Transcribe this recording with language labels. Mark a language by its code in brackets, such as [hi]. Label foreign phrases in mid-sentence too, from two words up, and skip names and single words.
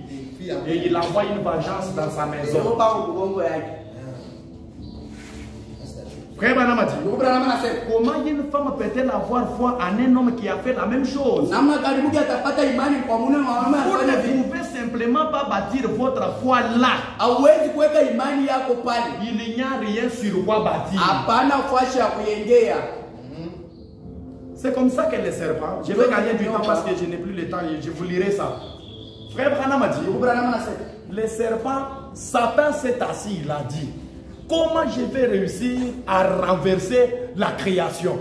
[fr] Et il envoie une vengeance dans sa maison. Frère Branham a dit, comment une femme peut-elle avoir foi en un homme qui a fait la même chose? Vous ne pouvez simplement pas bâtir votre foi là. [sw] Hauwezi kuweka imani yako pale. [fr] Il n'y a rien sur quoi bâtir. [sw] Hapana fashi ya kuyengea. [fr] C'est comme ça que les serpents, je vais gagner du temps parce que je n'ai plus le temps et je vous lirai ça. Frère Branham a dit, les serpents, Satan s'est assis, il a dit, comment je vais réussir à renverser la création?